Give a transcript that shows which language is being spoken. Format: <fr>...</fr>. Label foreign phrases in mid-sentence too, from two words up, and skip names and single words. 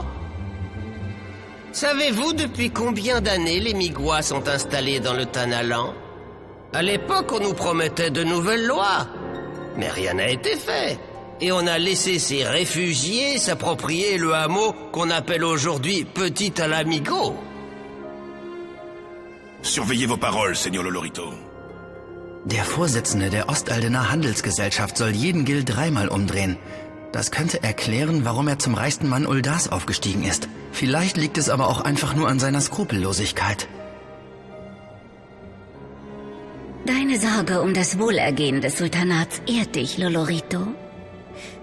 <fr>Savez-vous depuis combien d'années les Migwa sont installés dans le Tanalan? À l'époque, on nous promettait de nouvelles lois, mais rien n'a été fait. Et on a laissé ces réfugiés s'approprier le hameau qu'on appelle aujourd'hui Petit Alamigo. Surveillez vos paroles, Seigneur Lolorito.</fr> <de>Der Vorsitzende der Ostaldenar Handelsgesellschaft soll jeden Gil 3-mal umdrehen. Das könnte erklären, warum er zum reichsten Mann Ul'dahs aufgestiegen ist. Vielleicht liegt es aber auch einfach nur an seiner Skrupellosigkeit. Deine Sorge um das Wohlergehen des Sultanats ehrt dich, Lolorito.</de>